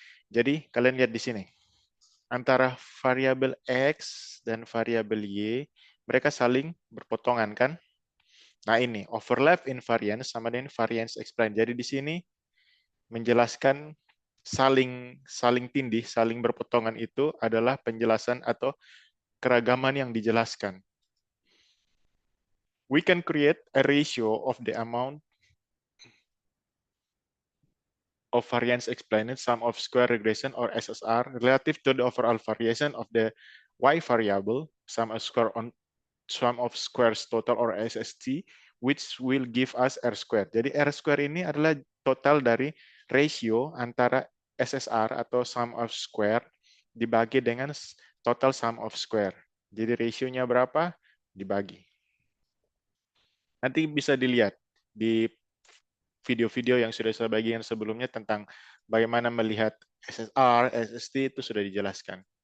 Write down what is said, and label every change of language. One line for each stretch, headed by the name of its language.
Indonesian: Jadi kalian lihat di sini. Antara variabel X dan variabel Y, mereka saling berpotongan kan? Nah ini,
English: overlap invariance
Indonesian: sama dengan
English: variance explained.
Indonesian: Jadi di sini menjelaskan saling tindih, saling berpotongan itu adalah penjelasan atau keragaman yang dijelaskan.
English: We can create a ratio of the amount of variance explained sum of square regression or SSR relative to the overall variation of the Y variable sum of squares total or SST which will give us R square.
Indonesian: Jadi R square ini adalah total dari ratio antara SSR atau sum of square dibagi dengan total sum of square. Jadi rasionya berapa? Dibagi. Nanti bisa dilihat di video-video yang sudah saya bagikan sebelumnya tentang bagaimana melihat SSR, SST itu sudah dijelaskan.